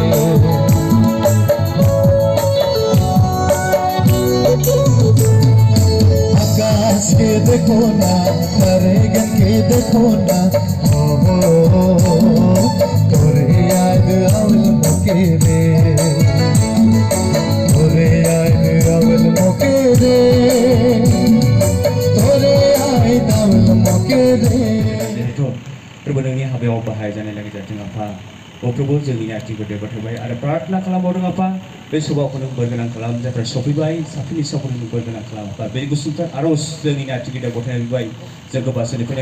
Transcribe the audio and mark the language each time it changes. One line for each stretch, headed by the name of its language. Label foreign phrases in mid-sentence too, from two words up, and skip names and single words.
Bhojpuri: आकाश के देखो ना तारे गन के देखो ना हो तोरे याद आवल मकेरे तोरे याद आवल मकेरे तोरे याद आवल मकेरे
Bodo: जिहेतु प्रभु नोंनि हाबायाव बाहायजानाय लागै जाथों आफा प्रभु जोंनि आथिंखौ देरबाथाय आरो प्रार्थना खालामबावदों आफा बे सभाखौ नों बोरगोनां खालाम जायफ्रा सफैबाय साफ्रोमनि सभाखौ नों बोरगोनां खालाम आफा बे गुसुंथार आर'ज जोंनि आथिंखौ देरबाथाय जों गोबासोनि फैनाय